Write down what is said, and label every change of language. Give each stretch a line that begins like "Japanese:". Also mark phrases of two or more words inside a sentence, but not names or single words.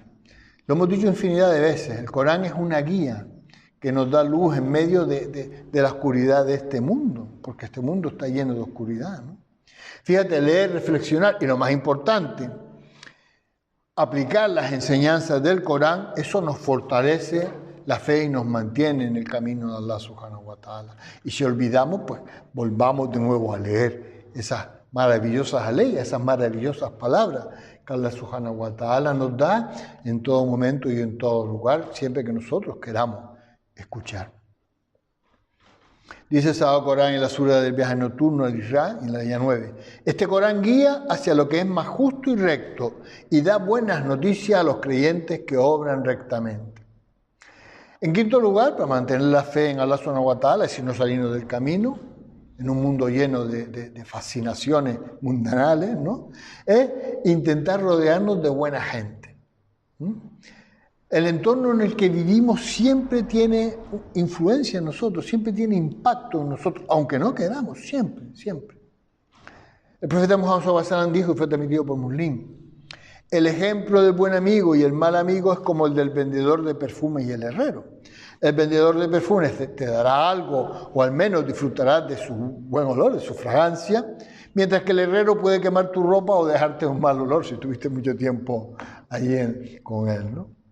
Spanish: Lo hemos dicho infinidad de veces, el Corán es una guía que nos da luz en medio de la oscuridad de este mundo, porque este mundo está lleno de oscuridad, ¿no? Fíjate, leer, reflexionar y lo más importante, aplicar las enseñanzas del Corán, eso nos fortalece la fe y nos mantiene en el camino de Allah
Arabic: سبحانه وتعالى.
Spanish: Y si olvidamos, pues volvamos de nuevo a leer esas maravillosas leyes, esas maravillosas palabras que Allah
Arabic: سبحانه وتعالى
Spanish: nos da en todo momento y en todo lugar, siempre que nosotros queramos escuchar. Dice el Sagrado Corán en la sura del viaje nocturno al Isra, en la línea 9. Este Corán guía hacia lo que es más justo y recto y da buenas noticias a los creyentes que obran rectamente. En quinto lugar, para mantener la fe en Allah
Arabic: سبحانه وتعالى
Spanish: y si no salirnos del camino, en un mundo lleno de fascinaciones mundanales, ¿no? Es intentar rodearnos de buena gente. El entorno en el que vivimos siempre tiene influencia en nosotros, siempre tiene impacto en nosotros, aunque no queramos, siempre, siempre. El profeta Muhammad
Arabic: صلى الله عليه وسلم
Spanish: dijo, y fue transmitido por Muslim, el ejemplo del buen amigo y el mal amigo es como el del vendedor de perfumes y el herrero. El vendedor de perfumes te dará algo, o al menos disfrutarás de su buen olor, de su fragancia, mientras que el herrero puede quemar tu ropa o dejarte un mal olor si tuviste mucho tiempo allí con él, ¿no?